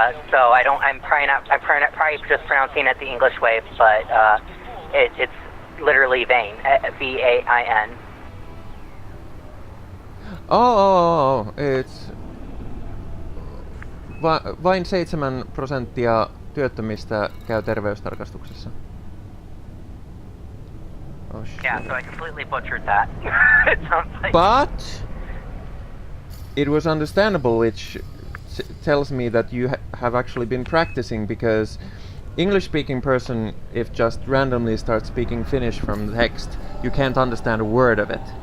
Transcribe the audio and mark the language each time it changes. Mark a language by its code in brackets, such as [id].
[en] So I'm probably just pronouncing it the English way, but it's literally vain. V-A-I-N. Oh, it's vain [fi] 7% työttömistä käy terveystarkastuksessa. [en] Oh shit. Yeah, so I completely butchered that. It sounds like. But it was understandable, which tells me that you have actually been practicing, because English-speaking person, if just randomly starts speaking Finnish from the text, you can't understand a word of it.